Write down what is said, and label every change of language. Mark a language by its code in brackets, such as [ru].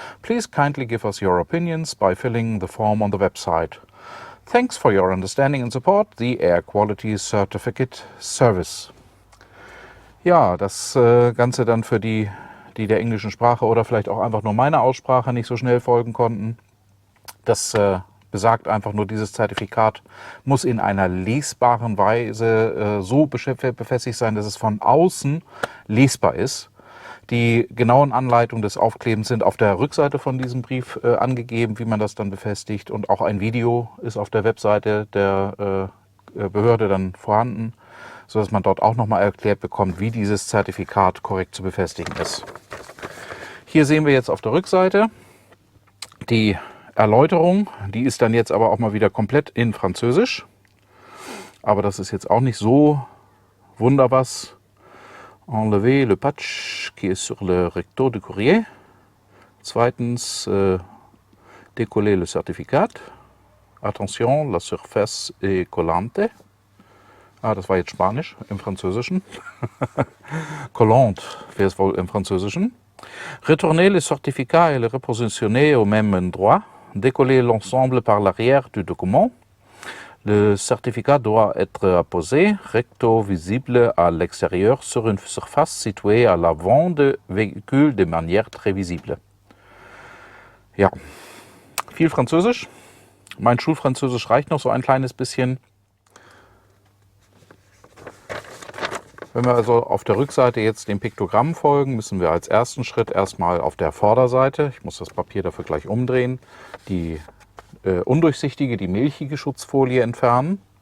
[en] Please kindly give us your opinions by filling the form on the website. Thanks for your understanding and support. The Air Quality Certificate Service. [de] Ja, das Ganze dann für die der englischen Sprache oder vielleicht auch einfach nur meiner Aussprache nicht so schnell folgen konnten. Das besagt einfach nur, dieses Zertifikat muss in einer lesbaren Weise so befestigt sein, dass es von außen lesbar ist. Die genauen Anleitungen des Aufklebens sind auf der Rückseite von diesem Brief angegeben, wie man das dann befestigt. Und auch ein Video ist auf der Webseite der Behörde dann vorhanden, sodass man dort auch nochmal erklärt bekommt, wie dieses Zertifikat korrekt zu befestigen ist. Hier sehen wir jetzt auf der Rückseite die Erläuterung. Die ist dann jetzt aber auch mal wieder komplett in Französisch. Aber das ist jetzt auch nicht so wunderwas. [fr] Enlever le patch qui est sur le recto du courrier. [de] Zweitens, [fr] décoller le certificat. Attention, la surface est collante. [de] Ah, das war jetzt Spanisch im Französischen. Collante wäre es wohl im Französischen. [fr] Retourner le certificat et le repositionner au même endroit. Décoller l'ensemble par l'arrière du document. Le certificat doit être apposé recto visible à l'extérieur sur une surface située à l'avant du véhicule de manière très visible. [de] Ja, viel Französisch. Mein Schulfranzösisch reicht noch so ein kleines bisschen. Wenn wir also auf der Rückseite jetzt dem Piktogramm folgen, müssen wir als ersten Schritt erstmal auf der Vorderseite, ich muss das Papier dafür gleich umdrehen, die undurchsichtige, die milchige Schutzfolie entfernen.